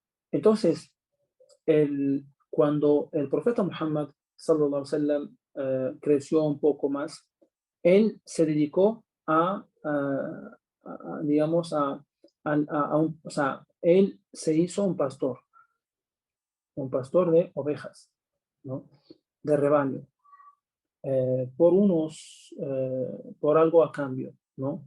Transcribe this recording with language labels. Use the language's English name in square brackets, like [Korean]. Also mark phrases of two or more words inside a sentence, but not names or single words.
[Spanish] Entonces, cuando el profeta Muhammad [Arabic] صلى الله عليه وسلم [Spanish] creció un poco más, él se dedicó digamos, o sea, él se hizo un pastor de ovejas, ¿no? De rebaño, por algo a cambio, ¿no?